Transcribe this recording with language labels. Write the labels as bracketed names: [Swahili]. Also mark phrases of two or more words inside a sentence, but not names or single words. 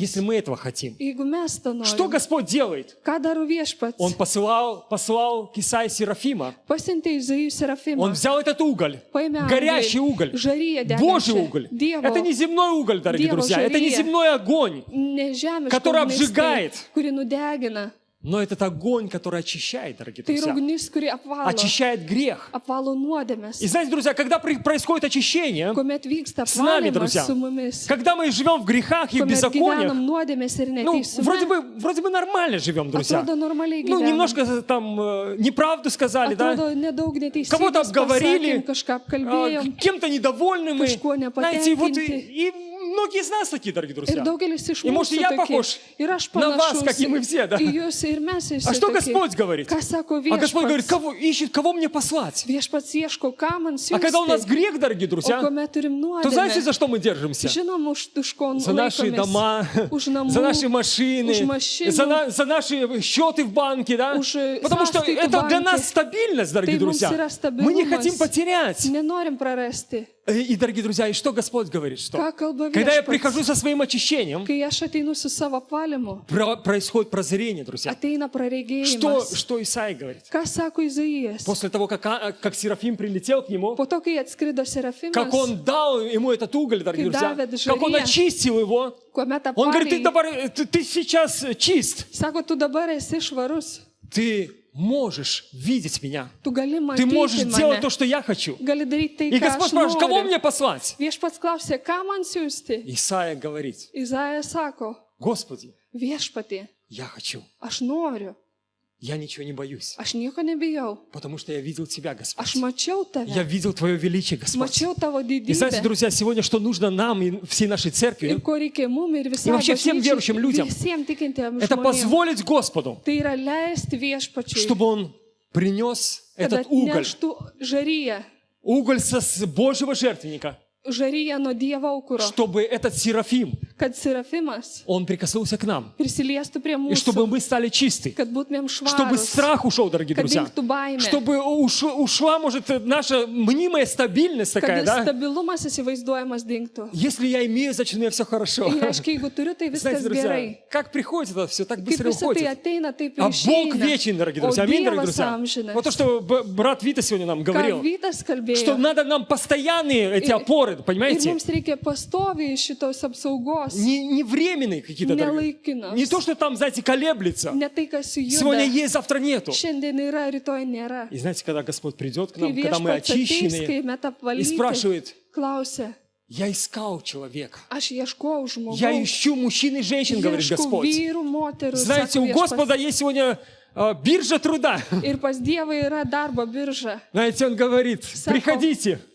[Russian] если мы этого хотим. [Lithuanian] Jeigu mes to [Russian] Что [Lithuanian] norime. [Russian] Господь делает? [Lithuanian] Ką daro viešpats? [Russian] Он послал к Исаии Серафима. [Lithuanian] Pasiuntė Izaijų serafimą. [Russian] Он взял этот уголь, [Lithuanian] Paėmė [Russian] горящий [Lithuanian] anglį, [Russian] уголь, [Lithuanian] žaryją degančią. [Russian] Божий уголь. [Lithuanian] Dievo, [Russian] Это не земной уголь, дорогие [Lithuanian] Dievo [Russian] друзья. Это не [Lithuanian] žaryja. [Russian] земной огонь. [Lithuanian] nežemiška [Russian] который [Lithuanian] ugnis, [Russian] обжигает. [Lithuanian] kuri nudegina. [Russian] Но этот огонь, который очищает, дорогие [Lithuanian] Tai [Russian] друзья. [Lithuanian] ugnis, kuri [Russian] Очищает грех. [Lithuanian] apvalo nuodėmės. [Russian] И знаете, друзья, когда происходит очищение, [Lithuanian] Kuomet vyksta [Russian] С нами, [Lithuanian] apvalymas [Russian] друзья. [Lithuanian] su mumis. [Russian] когда мы живем в грехах и в [Lithuanian] Kuomet [Russian] беззакониях, [Lithuanian] gyvenam nuodėmės ir [Russian] ну, [Lithuanian] neteisume. [Russian] вроде бы нормально живем, друзья. [Lithuanian] Atrodo normaliai [Russian] Ну, [Lithuanian] gyvenam. [Russian] немножко там неправду сказали, да? [Lithuanian] Atrodo nedaug [Russian] Кого-то [Lithuanian] neteisybės [Russian] обговорили, [Lithuanian] pasakėm, kažką apkalbėjom. [Russian] кем-то недовольны мы. [Lithuanian] Kažkuo [Russian] Знаете, вот [Lithuanian] nepatenkinti. [Russian] и многие из нас такие, дорогие [Lithuanian] Ir [Russian] друзья. [Lithuanian] daugelis iš [Russian] И может, [Lithuanian] mūsų [Russian] я [Lithuanian] tokie. [Russian] похож [Lithuanian] Ir aš [Russian] на вас, [Lithuanian] panašus [Russian] как и мы все, да? [Lithuanian] į jūs, ir mes visi [Russian] А что [Lithuanian] tokie. [Russian] Господь говорит? [Lithuanian] Ką sako [Russian] А Господь говорит, [Lithuanian] viešpats? [Russian] ищет, кого мне послать. [Lithuanian] Viešpats ieško, ką man [Russian] А когда у нас [Lithuanian] siųsti. [Russian] грех, дорогие [Lithuanian] O [Russian] друзья, [Lithuanian] kuomet turim [Russian] то знаете, [Lithuanian] nuodėmę, [Russian] за что мы держимся? [Lithuanian] žinom, už ko [Russian] За наши [Lithuanian] laikomės. [Russian] дома, [Lithuanian] Už namų, [Russian] за наши машины, [Lithuanian] už mašinų, [Russian] за наши счеты в банке, да? [Lithuanian] už [Russian] Потому что [Lithuanian] sąskaitų [Russian] это для [Lithuanian] banke. [Russian] нас стабильность, дорогие [Lithuanian] Tai mums [Russian] друзья. [Lithuanian] yra [Russian] Мы не [Lithuanian] stabilumas. [Russian] хотим потерять. [Lithuanian] Nenorim prarasti. [Russian] И, дорогие друзья, и что Господь говорит? Что? [Lithuanian] Ką kalba [Russian] Когда я [Lithuanian] viešpats? [Russian] прихожу со своим очищением, [Lithuanian] Kai aš ateinu su savo apvalimu, [Russian] происходит прозрение, друзья. [Lithuanian] ateina praregėjimas. [Russian] Что Исаия говорит? [Lithuanian] Ką sako Izaijas? [Russian] После того, как Серафим прилетел к нему, [Lithuanian] Po to, kai atskrido Serafimas, [Russian] как он дал ему этот уголь, дорогие [Lithuanian] Kai [Russian] друзья, [Lithuanian] davė [Russian] как он [Lithuanian] žarija, [Russian] очистил его, [Lithuanian] kuomet [Russian] он говорит, [Lithuanian] apvalė, [Russian] ты сейчас чист, [Lithuanian] sako, tu dabar esi švarus, [Russian] ты можешь видеть меня, [Lithuanian] tu gali [Russian] ты [Lithuanian] matyti [Russian] можешь делать [Lithuanian] mane, [Russian] то, что я хочу. [Lithuanian] gali daryti tai, [Russian] И [Lithuanian] ką [Russian] Господь [Lithuanian] aš [Russian] спрашивает, кого [Lithuanian] noriu. [Russian] мне послать? [Lithuanian] Viešpats klausė, ką man siūsti? [Russian] Исаия говорит, [Lithuanian] Izaijas sako, [Russian] Господи, [Lithuanian] viešpatie, [Russian] я хочу, [Lithuanian] aš noriu, [Russian] я ничего не боюсь, [Lithuanian] aš nieko nebijau, [Russian] потому что я видел Тебя, Господь. [Lithuanian] aš mačiau [Russian] Я [Lithuanian] tave, [Russian] видел Твое величие, Господь. [Lithuanian] mačiau tavo [Russian] И знаете, [Lithuanian] didybę. [Russian] друзья, сегодня что нужно нам и всей нашей [Lithuanian] Ir [Russian] церкви, [Lithuanian] ko reikia mum ir [Russian] И [Lithuanian] visai [Russian] вообще всем верующим людям. [Lithuanian] visiems tikintiems [Russian] это [Lithuanian] žmonėms. [Russian] позволить Господу, [Lithuanian] Tai yra leisti viešpačiui, [Russian] чтобы Он принес [Lithuanian] kad [Russian] этот уголь, [Lithuanian] atneštų žaryje, [Russian] уголь с Божьего жертвенника, [Lithuanian] žaryje nuo Dievo aukuro, [Russian] чтобы этот Серафим, [Lithuanian] kad Serafimas [Russian] он прикоснулся к нам, [Lithuanian] prisiliestų prie [Russian] и чтобы [Lithuanian] mūsų, [Russian] мы стали чисты, [Lithuanian] kad būtumėm [Russian] чтобы [Lithuanian] švarūs, [Russian] страх ушел, дорогие [Lithuanian] kad [Russian] друзья, [Lithuanian] dingtų baimė, [Russian] чтобы ушла, может, наша мнимая стабильность такая, [Lithuanian] kad [Russian] да? [Lithuanian] stabilumas įsivaizduojamas dingtų. [Russian] Если я имею, значит, у меня все хорошо. [Lithuanian] Ir reiškia, jeigu turiu, tai [Russian] Знаете, [Lithuanian] viskas [Russian] друзья, [Lithuanian] gerai. [Russian] как приходит это все, так [Lithuanian] Kaip [Russian] быстро [Lithuanian] visą tai [Russian] уходит. [Lithuanian] ateina, taip [Russian] А [Lithuanian] ir [Russian] Бог [Lithuanian] išeina. [Russian] вечен, дорогие [Lithuanian] O [Russian] друзья. Аминь, дорогие [Lithuanian] Dievas [Russian] друзья. [Lithuanian] amžinas. [Russian] Вот то, что брат Вита сегодня нам [Lithuanian] Ką [Russian] говорил, [Lithuanian] Vytas [Russian] что [Lithuanian] kalbėjo. [Russian] надо нам постоянные эти опоры, [Lithuanian] Ir [Russian] понимаете? [Lithuanian] mums reikia pastoviai šitos apsaugos, [Russian] Не временные какие-то, дорогие. [Lithuanian] nelaikinos. [Russian] Не то, что там, знаете, колеблется. [Lithuanian] Ne tai, kas [Russian] Сегодня [Lithuanian] juda. [Russian] есть, завтра нету. [Lithuanian] Šiandien yra, rytoj nėra. [Russian] И знаете, когда Господь придет к [Lithuanian] Kai [Russian] нам, когда мы [Lithuanian] viešpats ateis, [Russian] очищены, [Lithuanian] kai mes [Russian] и [Lithuanian] apvalyti, [Russian] спрашивает, [Lithuanian] klausia, [Russian] я искал человека. [Lithuanian] aš ieškojau [Russian] Я [Lithuanian] žmogaus, [Russian] ищу мужчин и женщин, говорит [Lithuanian] ieškau [Russian] Господь. [Lithuanian] vyrų, moterų, [Russian] Знаете, [Lithuanian] sako [Russian] у [Lithuanian] viešpats. [Russian] Господа есть сегодня биржа труда. [Lithuanian] Ir pas Dievą yra darbo birža. [Russian] Знаете, Он говорит, приходите, у